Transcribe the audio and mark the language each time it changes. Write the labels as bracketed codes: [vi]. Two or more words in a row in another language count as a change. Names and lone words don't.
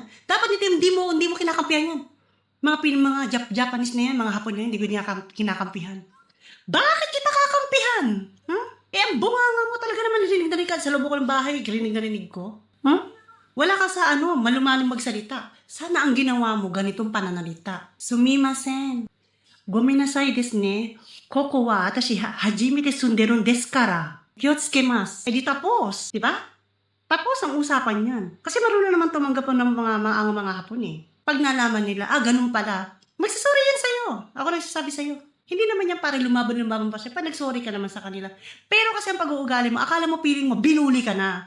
[tl] Dapat hindi mo kinakampihan yan. Mga Japanese na yan, mga Hapon na yan, hindi ko kinakampihan. Bakit kita kakampihan? Huh? Eh, ang bunganga mo talaga naman narinig ka sa loob ko ng bahay. Rinig na rinig ko. Huh? Wala ka sa malumanong magsalita. Sana ang ginawa mo, ganitong pananalita. [ja] Sumimasen. ごめんなさいですね。ここはあたし初めて住んでるですから. [tl] Kyotsukimasu. Eh di tapos, di ba? Tapos ang usapan yan. Kasi marunong naman tumanggap ng mga hapon eh. Pag nalaman nila, ganun pala. Magsasorry yan sa'yo. Ako nagsasabi sa'yo. Hindi naman yan para lumaban pa siya. Pag nagsorry ka naman sa kanila. Pero kasi ang pag-uugali mo, akala mo feeling mo, binuli ka na.